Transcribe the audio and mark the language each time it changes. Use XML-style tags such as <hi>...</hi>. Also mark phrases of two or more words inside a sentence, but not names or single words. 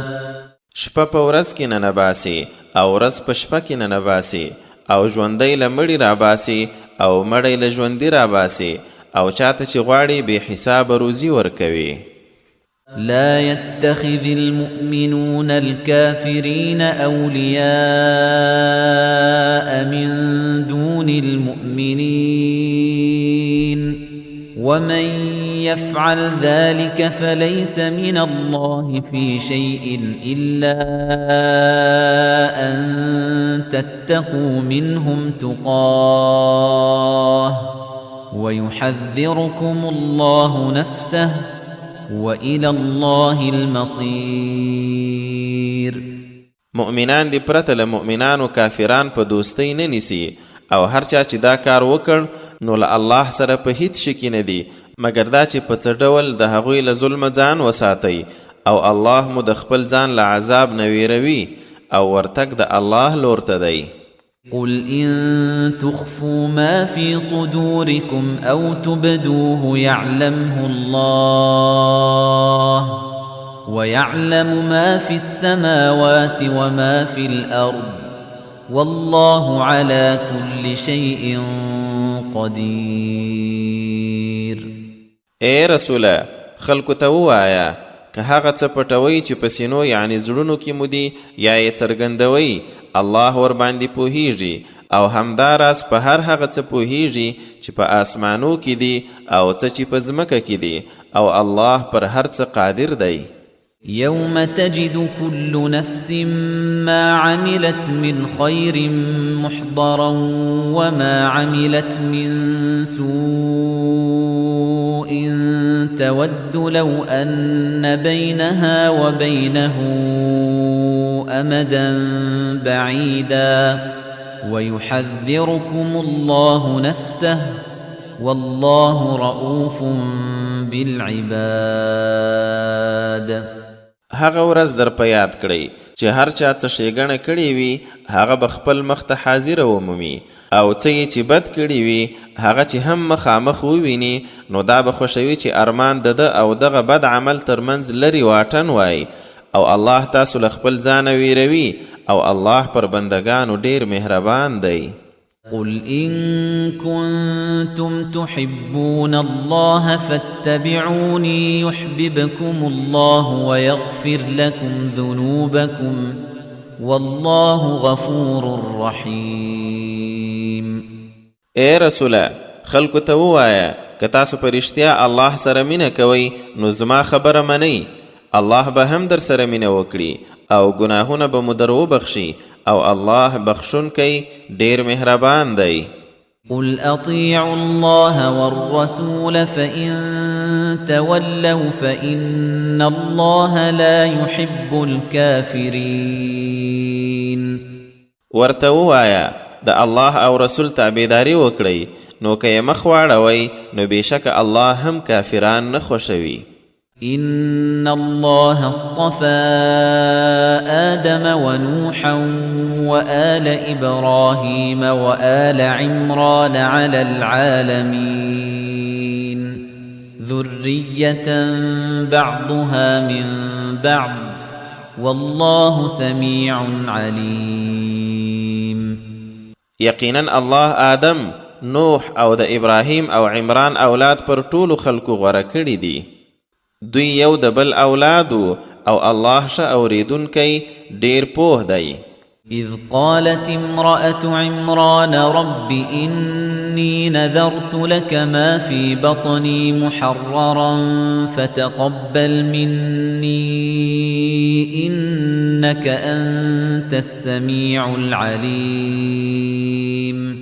<ps>شپه په ورځ کې ننباسي او ورځ په شپه کې ننباسي او ژوندی له مړي راباسي او مړی له ژوندي راباسي او چاته چې غواړي بې حسابه روزي ورکوي.</ps> <ar>لا يتخذ المؤمنون الكافرين أولياء من دون المؤمنين ومن يفعل ذلك فليس من الله في شيء إلا أن تتقوا منهم تقاه ويحذركم الله نفسه وإلى الله المصير.</ar> <ps>مؤمنان دی پرته له مؤمنانو کافران په دوستۍ نه نیسي او هر چا چې دا کار وکړ نو له الله سره په هیڅ شکي نه دی مګر دا چې په څه ډول د هغوی له ظلمه ځان وساتئ او الله مو د خپل ځان له عذاب نه ویروي او ورتګ د الله لور ته دی.</ps> <ar>قل إن تخفوا ما في صدوركم أو تبدوه يعلمه الله ويعلم ما في السماوات وما في الأرض والله على كل شيء قدير.</ar> <ps>اے رسوله خلکو ته ووایه که هغه څه پټوئ چې په سینو یعنې زړونو کې مو دي یا یې څرګندوئ الله ورباندې پوهیږي او همداراز په هر هغه څه پوهیږي چې په آسمانو کې دي او څه چې په ځمکه کې دي او الله پر هر څه قادر دی.</ps> <ar>يوم تجد كل نفس ما عملت من خير محضرا وما عملت من سوء تود لو أن بينها وبينه أمدا بعيدا ويحذركم الله نفسه والله رؤوف بالعباد.</ar> <ps>هغه ورځ در په یاد کړئ چې هر چا څه ښېګڼه کړې وي هغه به خپل مخ ته حاضره ومومي او څه یې چې بد کړي وي هغه چې هم مخامخ وویني نو دا به خوښوي چې ارمان د ده او دغه بد عمل ترمنځ لرې واټن وای او الله تاسو له خپل ځانه ویروي او الله پر بندگانو ډیر مهربان دی.</ps> <ar>قل إن كنتم تحبون الله فاتبعوني يحببكم الله ويغفر لكم ذنوبكم والله غفور رحيم.</ar> <ps>اے رسوله خلکو ته ووایه که تاسو په رښتیا الله سره مینه کوئ نو زما خبره منئ الله به هم در سره مینه وکړي او ګناهونه به مو در وبخشي او الله بخشونکی ډیر مهربان دی.</ps> <ar>قل أطيعوا الله والرسول فإن تولوا فإن الله لا يحب الكافرين.</ar> <ps>ورته ووایه د الله او رسول تابعداري وکړئ نو که یې مخ واړوئ نو بېشکه الله هم کافران نه خوښوي.</ps> <ar>إن الله اصطفى آدم ونوحا وآل إبراهيم وآل عمران على العالمين ذرية بعضها من بعض والله سميع عليم.</ar> <ps>يقينا الله آدم نوح او د ابراهيم او عمران اولاد پر ټولو خلکو غوره کړي دي. دوی یو د بل اولادو او الله ښه اوریدونکی ډیر پوه دی.</ps> <ar>إذ قالت امرأة عمران رب إني نذرت لك ما في بطني محررا فتقبل مني إنك أنت السميع العليم.</ar>